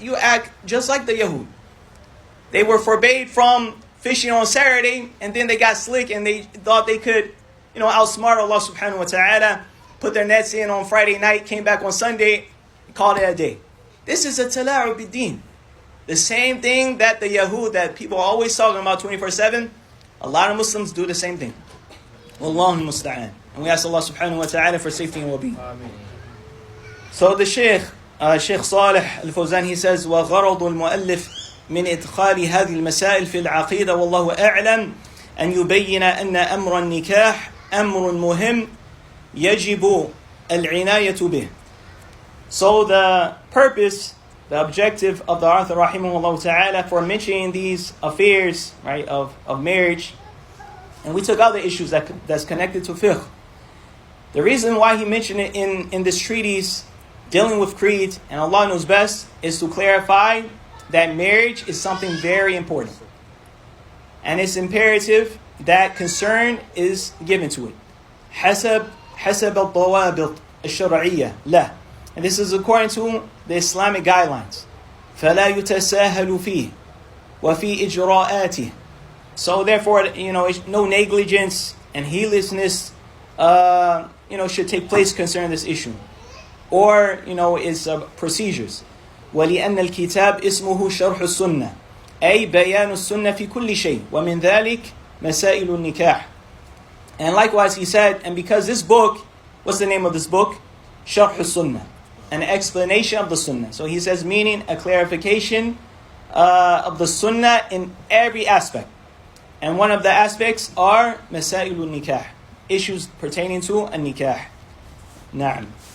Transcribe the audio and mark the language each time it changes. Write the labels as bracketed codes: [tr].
[en] You act just like the Yahud. They were forbade from fishing on Saturday, and then they got slick and they thought they could, outsmart Allah subhanahu wa ta'ala, put their nets in on Friday night, came back on Sunday, called it a day. This is a tala'ub bid-din. The same thing that the Yahud, that people are always talking about 24/7, a lot of Muslims do the same thing. Wallahu musta'an. And we ask Allah subhanahu wa ta'ala for safety and well-being. So the Sheikh Salih al-Fawzan, he says, [ar] وَغَرَضُ الْمُؤَلِّفِ من إدخال هذه المسائل في العقيدة والله أعلم أن يبين أن أمر النكاح أمر مهم يجب العناية به. [en] So the purpose, the objective of the author rahimahullah ta'ala for mentioning these affairs, right, of marriage, and we took other issues that's connected to fiqh. The reason why he mentioned it in this treatise dealing with creed, and Allah knows best, is to clarify that marriage is something very important. And it's imperative that concern is given to it. [ar] حسب الضوابط الشرعية له. [en] And this is according to the Islamic guidelines. [ar] فلا يتساهل فيه وفي إجراءاته. [en] So therefore, no negligence and heedlessness, should take place concerning this issue, or its procedures. [ar] ولأن الكتاب اسمه شرح-السنة أي بيان السنة في كل شيء ومن ذلك مسائل النكاح. [en] And likewise he said, and because this book, what's the name of this book? Sharhus-Sunnah, an explanation of the Sunnah. So he says, meaning a clarification of the Sunnah in every aspect. And one of the aspects are [ar] مسائل النكاح, [en] issues pertaining to a nikah. Na'am.